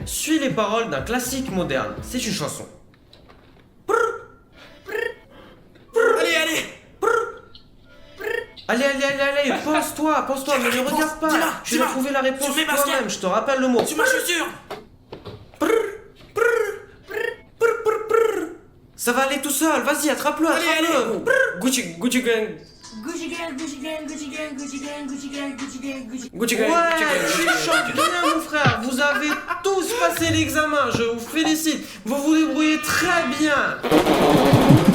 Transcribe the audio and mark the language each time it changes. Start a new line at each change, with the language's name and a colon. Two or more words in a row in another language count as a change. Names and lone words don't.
French: Suis les paroles d'un classique moderne, c'est une chanson. Allez, pense-toi, mais ne regarde pas. Tu vas trouver la réponse toi-même, je te rappelle le mot. Tu m'as sûr. Ça va aller tout seul, vas-y, attrape-le. Gucci gang. Gucci gang, Gucci gang, Gucci gang, Gucci gang, Gucci gang, Gucci gang, Gucci gang. Gucci gang. Ouais, tu chantes bien, mon frère. Vous avez tous passé l'examen, je vous félicite. Vous vous débrouillez très bien.